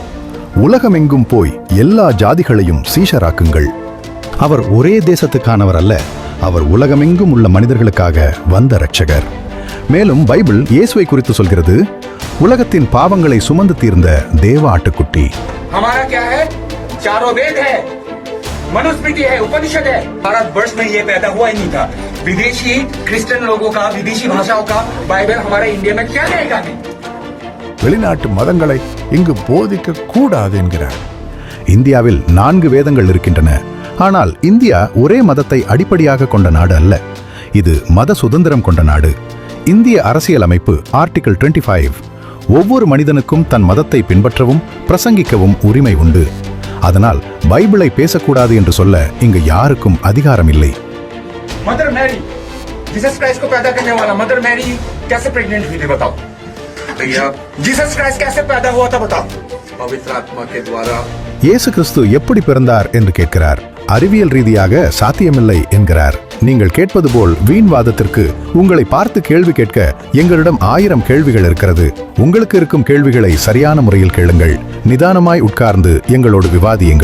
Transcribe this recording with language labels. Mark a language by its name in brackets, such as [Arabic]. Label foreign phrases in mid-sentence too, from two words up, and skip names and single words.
[Tamil] உலகமெங்கும் போய் எல்லா ஜாதிகளையும் சீஷராக்குங்கள். அவர் ஒரே தேசத்துக்கானவர் அல்ல, அவர் உலகமெங்கும் உள்ள மனிதர்களுக்காக வந்த இரட்சகர். மேலும் பைபிள் இயேசுவை குறித்து சொல்கிறது, உலகத்தின் பாவங்களை சுமந்து தீர்ந்த தேவ ஆட்டுக்குட்டி. [Hindi] हमारा क्या है? चारों वेद है, मनुस्मृति है, उपनिषद है. भारतवर्ष में ये पैदा हुआ ही नहीं था. विदेशी क्रिश्चियन लोगों का, विदेशी भाषाओं का बाइबल हमारे इंडिया में क्या लेगा? [Tamil] வெளிநாட்டு மதங்களை இங்கு போதிக்க கூடாது என்கிறார். இந்தியாவில் 4 வேதங்கள் இருக்கின்றன. ஆனால் இந்தியா ஒரே மதத்தை அடிப்படையாக கொண்ட நாடு அல்ல. இது மத சுதந்திரம் கொண்ட நாடு. இந்திய அரசியல் அமைப்பு ஆர்டிகிள் 25 ஒவ்வொரு மனிதனுக்கும் தன் மதத்தை பின்பற்றவும் பிரசங்கிக்கவும் உரிமை உண்டு. அதனால் பைபிளை பேசக்கூடாது என்று சொல்ல இங்கு யாருக்கும் அதிகாரம் இல்லை. [Hindi] मदर मैरी, जीसस क्राइस्ट को पैदा करने वाला मदर मैरी कैसे प्रेग्नेंट हुई थी बताओ? भैया, जीसस क्राइस्ट कैसे पैदा हुआ था बताओ? पवित्र आत्मा के द्वारा. [Tamil] இயேசு கிறிஸ்து எப்படி பிறந்தார் என்று கேட்கிறார். அறிவியல் ரீதியாக சாத்தியமில்லை என்கிறார். நீங்கள் கேட்பது போல் வீண் வாதத்திற்கு உங்களை பார்த்து கேள்வி கேட்க எங்களிடம் 1000 கேள்விகள் இருக்கிறது. உங்களுக்கு இருக்கும் கேள்விகளை சரியான முறையில் கேளுங்கள். நிதானமாய் உட்கார்ந்து எங்களோடு விவாதியுங்கள்.